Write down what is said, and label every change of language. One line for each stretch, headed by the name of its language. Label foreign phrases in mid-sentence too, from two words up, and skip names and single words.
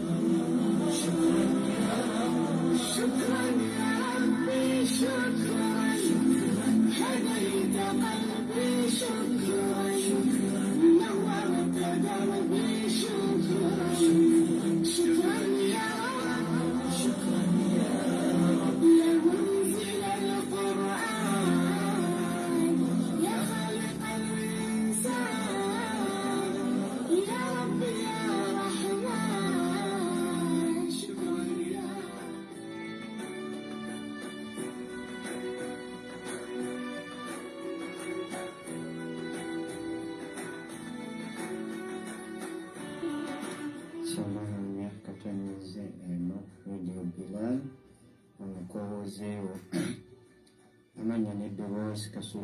Arabic: شكرا يا ربي شكرا هديت قلبي شكرا نورت دربي شكرا شكرا يا رب شكرا يا رب يا منزل القرآن يا خالق الإنسان يا رب يا رحمن شكرا يا
Ganda: Samahani katamize eno Radio Bilal omukobozeewo amanya n'eddoboozi Kasula